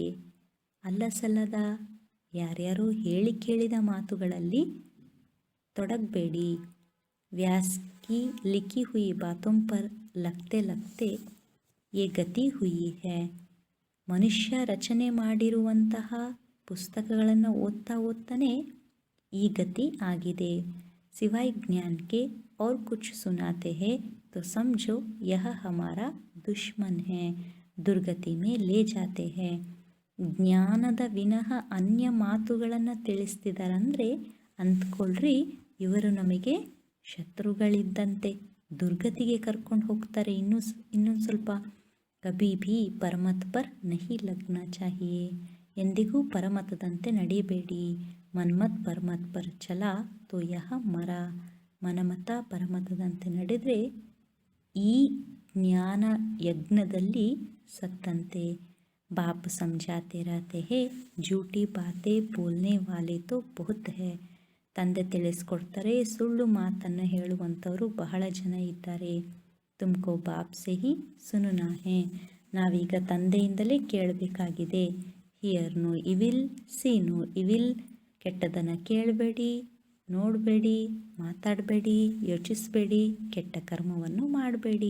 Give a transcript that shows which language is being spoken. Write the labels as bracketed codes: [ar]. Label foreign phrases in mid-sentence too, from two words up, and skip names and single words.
[kn] ಅಲ್ಲಸಲ್ಲದ ಯಾರ್ಯಾರೋ ಹೇಳಿ ಕೇಳಿದ ಮಾತುಗಳಲ್ಲಿ ತೊಡಗಬೇಡಿ. [hi] व्यास की लिखी हुई बातों पर लगते लगते ये गति हुई है. [kn] ಮನುಷ್ಯ ರಚನೆ ಮಾಡಿರುವಂತಹ ಪುಸ್ತಕಗಳನ್ನು ಓದ್ತಾ ಓದ್ತಾನೆ ಈ ಗತಿ ಆಗಿದೆ. [hi] सिवाय ज्ञान के और कुछ सुनाते हैं तो समझो यह हमारा दुश्मन है. दुर्गति में ले जाते हैं. [kn] ಜ್ಞಾನದ ವಿನಃ ಅನ್ಯ ಮಾತುಗಳನ್ನು ತಿಳಿಸ್ತಿದ್ದಾರಂದರೆ ಅಂದ್ಕೊಳ್ರಿ ಇವರು ನಮಗೆ ಶತ್ರುಗಳಿದ್ದಂತೆ, ದುರ್ಗತಿಗೆ ಕರ್ಕೊಂಡು ಹೋಗ್ತಾರೆ. ಇನ್ನೊಂದು ಸ್ವಲ್ಪ. [hi] कभी भी परमत पर नहीं लगना चाहिए. [kn] ಎಂದಿಗೂ ಪರಮತದಂತೆ ನಡೆಯಬೇಡಿ. [hi] मनमत परमत पर चला तो यह मरा. [kn] ಮನಮತ ಪರಮತದಂತೆ ನಡೆದರೆ ಈ ಜ್ಞಾನ ಯಜ್ಞದಲ್ಲಿ ಸತ್ತಂತೆ. [hi] ಬಾಪ್ ಸಮझाते रहते हैं, झूठी बातें बोलने वाले तो बहुत है. [kn] ತಂದೆ ತಿಳಿಸ್ಕೊಡ್ತಾರೆ, ಸುಳ್ಳು ಮಾತನ್ನು ಹೇಳುವಂಥವರು ಬಹಳ ಜನ ಇದ್ದಾರೆ. [hi] तुमको बाप से ही सुनना है. [kn] ನಾವೀಗ ತಂದೆಯಿಂದಲೇ ಕೇಳಬೇಕಾಗಿದೆ. [en] hear no evil, see no evil. [kn] ಕೆಟ್ಟದನ್ನು ಕೇಳಬೇಡಿ, ನೋಡಬೇಡಿ, ಮಾತಾಡಬೇಡಿ, ಯೋಚಿಸಬೇಡಿ, ಕೆಟ್ಟ ಕರ್ಮವನ್ನು ಮಾಡಬೇಡಿ.